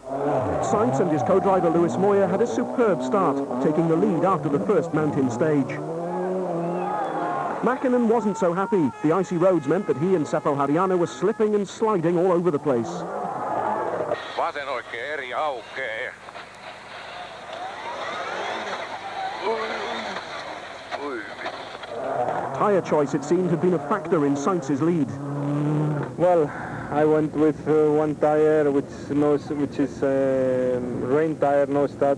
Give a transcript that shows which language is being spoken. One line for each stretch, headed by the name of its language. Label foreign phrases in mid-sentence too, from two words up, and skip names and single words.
English: Sainz and his co-driver Lewis Moyer had a superb start, taking the lead after the first mountain stage. Mäkinen wasn't so happy. The icy roads meant that he and Seppo Harjanne were slipping and sliding all over the place.
Finnish: Vasen oikein eri aukee.
English: Tyre choice, it seemed, had been a factor in Sainz's lead. Well, I went with one tire which is rain tire, no studs.